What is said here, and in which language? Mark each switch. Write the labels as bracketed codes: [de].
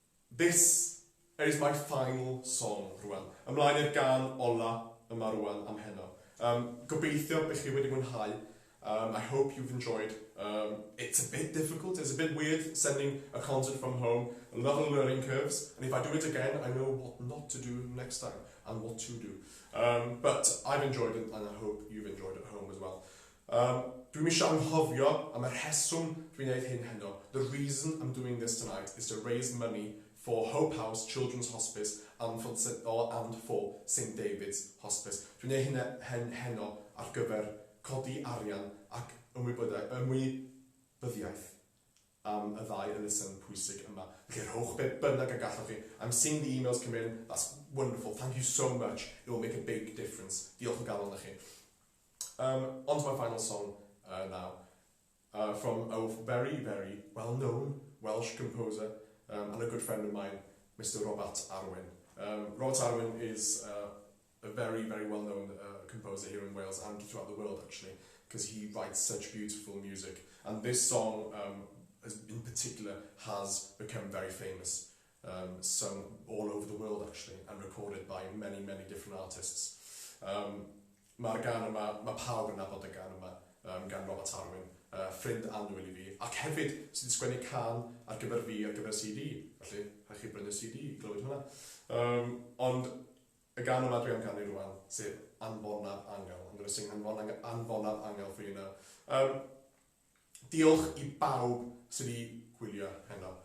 [en] This is my final song [cy] rwan. Ymlaen i'r gan ola yma rwan am heno. Gobeithio bych chi wedi mwynhau. [en] I hope you've enjoyed. It's a bit difficult, it's a bit weird sending a concert from home, a lot of learning curves, and if I do it again, I know what not to do next time and what to do. But I've enjoyed it, and I hope you've enjoyed it at home as well. [cy] Dwi'n eisiau anghofio am y rheswm dwi'n neud hyn heno. [en] The reason I'm doing this tonight is to raise money for Hope House Children's Hospice and for St David's Hospice. [cy] Dwi'n neud hyn heno ar gyfer codi arian ac ymwybyddiaeth am y ddau elusen pwysig yma. Felly rhowch be bynnag y gallwch chi. [en] I'm seeing the emails come in. That's wonderful. Thank you so much. It will make a big difference. [cy] Diolch yn galon i chi. [en] On to my final song now. From a very, very well-known Welsh composer and a good friend of mine, Mr. Robert Arwyn. Robert Arwyn is a very, very well-known composer here in Wales and throughout the world, actually, because he writes such beautiful music. And this song, in particular, has become very famous, sung all over the world, actually, and recorded by many, many different artists. [cy] Mae'r gan yma, mae pawb yn nabod y gan yma, gan Robert Arwyn, ffrind annwyl i fi, ac hefyd sydd wedi sgwennu can ar gyfer fi ar gyfer CD, felly rhaid chi brynu CD i glywed hwnna. Ond y gan yma dwi am canu rwan, sef Anfonaf Angel. [en] I'm going to sing Anfonaf Angel for you now. [cy] Diolch I bawb sydd wedi gwylio heno.